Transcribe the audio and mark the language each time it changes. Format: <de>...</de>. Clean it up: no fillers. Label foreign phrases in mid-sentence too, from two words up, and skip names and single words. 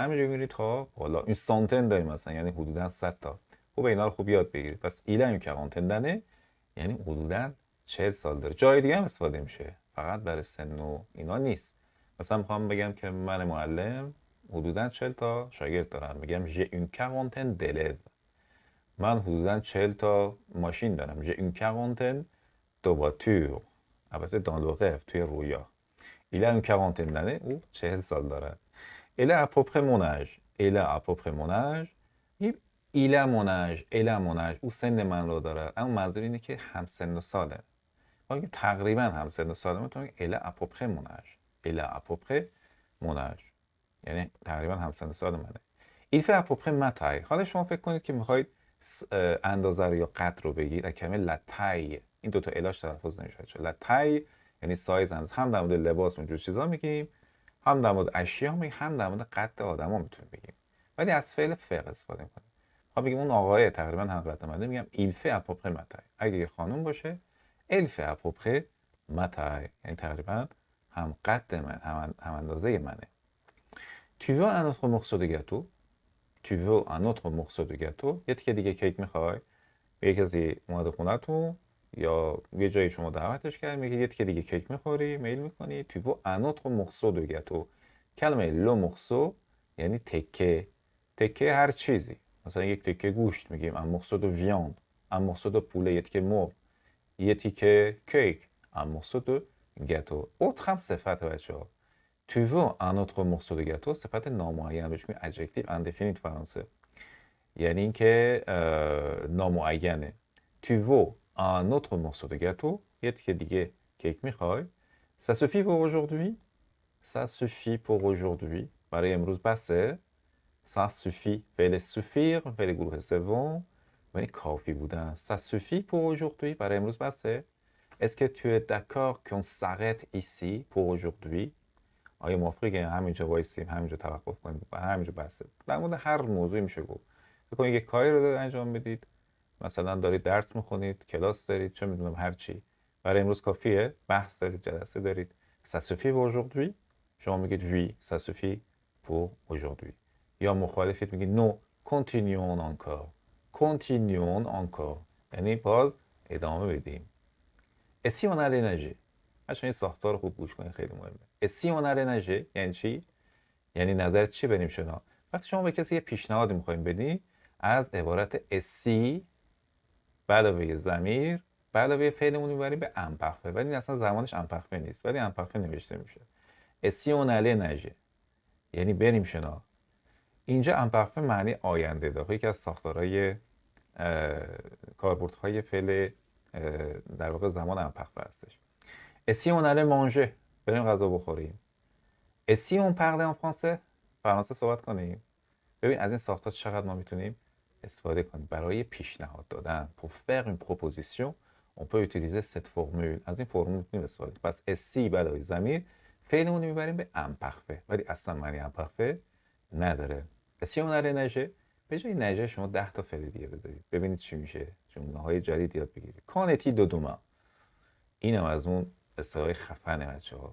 <fa>همینجوری میرید تا حالا</fa> <fr>une centaine</fr> <fa>داریم مثلا، یعنی حدوداً 100 تا. خوب اینا رو خوب یاد بگیرید. پس</fa> <fr>il a une quarantaine d'années</fr> <fa>یعنی حدوداً 40 سال داره. جای دیگه هم استفاده میشه، فقط برای سن و اینا نیست. مثلا میخوام بگم که من معلم حدوداً 40 تا شاگرد دارم، میگم</fa> <fr>j'ai une quarantaine d'élèves.</fr> <fa>من حدوداً 40 تا ماشین دارم،</fa> <fr>j'ai une quarantaine de voitures.</fr> <fa>البته</fa> <fr>dans le rêve،</fr> <fa>توی رویا.</fa> <fr>il a une quarantaine d'années،</fr> <fa>او 40 سال داره.</fa> <fr>elle a à peu près mon âge، elle a à peu près mon âge. il a mon âge، elle a mon âge،</fr> <fa>او سن من رو داره. اما منظور اینه که هم سن و ساله. ما که تقریبا هم سن و ساله، میتونیم</fa> <fr>elle a à peu près mon âge، elle a à peu près mon âge</fr> <fa>یعنی تقریبا هم سن و سال منه.</fa> <fr>il fait à peu près ma taille.</fr> <fa>حالا شما فکر کنید که میخواید اندازه رو یا قد رو بگید، از کلمه لتای، این دوتا الاش تلفظ نمیشه. لتای یعنی سایز، هم در مورد لباس اونجور چیزا میگیم، هم در مورد اشیا میگیم، هم در مورد قد آدما میتونیم بگیم، ولی از فعل فعل استفاده میکنیم. خب بگیم اون آقای تقریبا هم قد منه، میگم</fa> <fr>il fait à peu près ma taille.</fr> <fa>اگه یه خانم باشه</fa> <fr>elle fait à peu près ma taille</fr> <fa>یعنی تقریبا هم قد من، هم اندازه منه.</fa> <fr>tu veux un autre morceau de gâteau، tu veux un autre morceau de gâteau،</fr> <fa>یه تیکه دیگه کیک میخوای؟ یه کسی اومده خونتون یا یه جایی شما دعوتش کردید، میگه یه تیکه دیگه کیک میخوری، میل میکنی،</fa> <fr>tu veux un autre morceau de gâteau.</fr> <fa>کلمه</fa> <fr>le morceau</fr> <fa>یعنی تکه، تکه هر چیزی. مثلا یک تکه گوشت میگیم</fa> <fr>un morceau de viande، un morceau de poulet</fr> <fa>یه تیکه مرغ، یه تیکه کیک</fa> <fr>un morceau de gâteau.</fr> <fa>autre هم صفت بچه‌ها.</fa> <fr>tu veux un autre morceau de gâteau</fr> <fa>صفت نامعین، بهش میگیم</fa> <fr>adjective indéfini</fr> <fa>فرانسه، یعنی اینکه نامعینه.</fa> <fr>tu veux un autre morceau de gâteau،</fr> <fa>یه تیکه دیگه کیک میخوای؟</fa> <fr>ça suffit pour aujourd'hui، ça suffit pour aujourd'hui</fr> <fa>برای امروز بسه.</fa> <fr>ça suffit</fr> <fa>فعل suffire، فعل گروه سوم، یعنی کافی بودن.</fa> <fr>ça suffit pour aujourd'hui</fr> <fa>برای امروز بسه.</fa> <fr>est-ce que tu es d'accord qu'on s'arrête ici pour aujourd'hui؟</fr> <fa>آیا موافقی که همینجا وایسیم، همینجا توقف کنیم، همینجا بسه؟ در مورد هر موضوعی میشه گفت. بکنید یک کاری رو دارید انجام بدید، مثلا دارید درس میخونید، کلاس دارید، چه میدونم هر چی. برای امروز کافیه، بحث دارید، جلسه دارید.</fa> <fr>Ça suffit pour aujourd'hui؟ شما میگید oui, ça suffit pour aujourd'hui.</fr> <fa>یا مخالفید میگید</fa> <fr>non, continuons encore. continuons encore.</fr> <fa>یعنی باز ادامه بدیم.</fa> <fr>Et si on allait nager؟</fr> <fa>بچه‌ها این ساختار رو خوب گوش کنید، خیلی مهمه.</fa> <fr>Et si on allait nager</fr> <fa>یعنی چی؟ یعنی نظرت چی بریم شنا؟ وقتی شما به کسی یه پیشنهادی میخوایم بدی، از عبارت اسی به علاوه ضمیر به علاوه فعلمون میبریم به امپرفه، ولی اصلا زمانش امپرفه نیست، ولی امپرفه نوشته میشه.</fa> <fr>et si on allait nager</fr> <fa>یعنی بریم شنا. اینجا امپرفه معنی آینده داره، یکی از ساختارهای کاربردهای فعل در واقع زمان امپرفه هستش.</fa> <fr>et si on allait manger</fr> <fa>بریم غذا بخوریم.</fa> <fr>et si on parlait en français</fr> <fa>فرانسه صحبت کنیم. ببین از این ساختار چقدر ما میتونیم استفاده کنیم برای پیشنهاد دادن.</fa> <fr>pour faire une proposition on peut utiliser cette formule.</fr> <fa>از این فرمول میتونیم استفاده کنیم. پس اسی علاوه ضمیر فعلمون رو میبریم به امپرفه، ولی اصلا معنی امپرفه نداره.</fa> <fr>et si on allait nager</fr> <fa>به جای نژه شما 10 تا فعل دیگه بذارید، ببینید چی میشه، جمله های جدید یاد بگیرید. کانتی دو دوما، اینم از اون اصطلاح خفنه بچه‌ها.</fa>